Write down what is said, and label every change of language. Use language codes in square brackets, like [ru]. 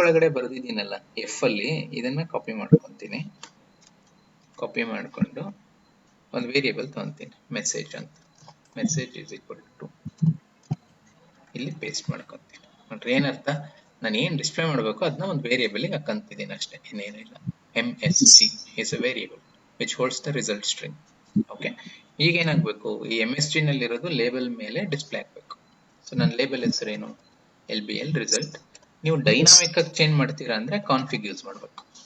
[kn] ಒಳಗಡೆ ಬರೆದಿದ್ದೀನಲ್ಲ ಎಫ್ ಅಲ್ಲಿ, ಇದನ್ನ ಕಾಪಿ ಮಾಡ್ಕೊಂತೀನಿ. ಕಾಪಿ ಮಾಡ್ಕೊಂಡು ಒಂದು ವೇರಿಯೇಬಲ್ ತಗೊಂತೀನಿ, ಮೆಸೇಜ್ ಅಂತ. [en] message is equal to [kn] ಇಲ್ಲಿ ಪೇಸ್ಟ್ ಮಾಡ್ಕೊಂತೀನಿ. ನೋಡ್ರಿ ಏನರ್ಥ, ನಾನು ಏನ್ ಡಿಸ್ಪ್ಲೇ ಮಾಡಬೇಕು ಅದನ್ನ ಒಂದು ವೇರಿಯೇಬಲ್ ಹಾಕಂತಿದ್ದೀನಿ ಅಷ್ಟೇ, ಇನ್ನೇನಿಲ್ಲ. [en] MSG is a variable which holds the result string. [kn] Okay, ಈಗ ಏನಾಗಬೇಕು, ಈ MSG ನಲ್ಲಿರೋದು ಲೇಬಲ್ ಮೇಲೆ ಡಿಸ್ಪ್ಲೇ ಆಗಬೇಕು. ಸೊ ನನ್ನ ಲೇಬಲ್ ಹೆಸರೇನು, LBL result. ನೀವು ಡೈನಾಮಿಕ್ ಆಗಿ ಚೇಂಜ್ ಮಾಡ್ತೀರಾ ಅಂದ್ರೆ ಕಾನ್ಫಿಗ್ ಯೂಸ್ ಮಾಡಬೇಕು.